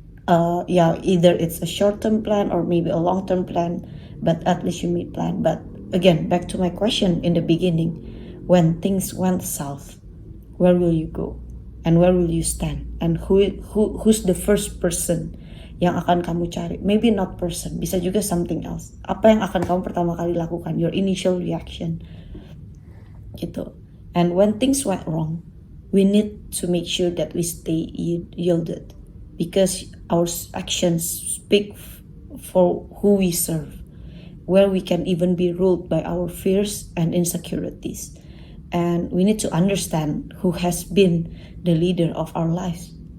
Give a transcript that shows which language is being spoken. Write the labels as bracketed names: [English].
[English] Either it's a short-term plan or maybe a long-term plan, but at least you made plan. But again, back to my question in the beginning, when things went south, where will you go and where will you stand, and who's the first person [Indonesian] yang akan kamu cari? [English] Maybe not person, [Indonesian] bisa juga [English] something else. [Indonesian] Apa yang akan kamu pertama kali lakukan, [English] your initial reaction [Indonesian] gitu. [English] And when things went wrong, we need to make sure that we stay yielded, because our actions speak for who we serve, where we can even be ruled by our fears and insecurities. And we need to understand who has been the leader of our lives.